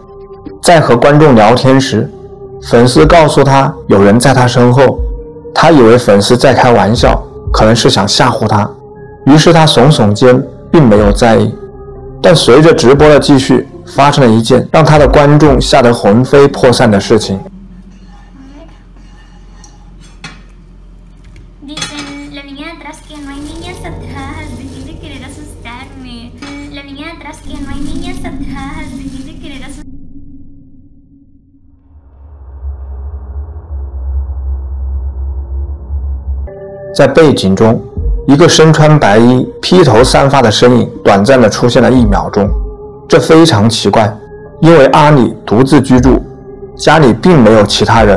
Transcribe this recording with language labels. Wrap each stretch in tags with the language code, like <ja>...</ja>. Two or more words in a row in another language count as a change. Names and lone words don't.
<zh>在和观众聊天时，粉丝告诉他有人在他身后，他以为粉丝在开玩笑，可能是想吓唬他，于是他耸耸肩，并没有在意。但随着直播的继续，发生了一件让他的观众吓得魂飞魄散的事情。</zh> <es>Dicen, la niña de atrás que no hay niñas atrás, dejen de querer asustarme. La niña de atrás que no hay niñas atrás, dejen de querer asustarme.</es> <zh>在背景中，一个身穿白衣、披头散发的身影短暂地出现了1秒钟，这非常奇怪，因为阿里独自居住， 家里并没有其他人。</zh>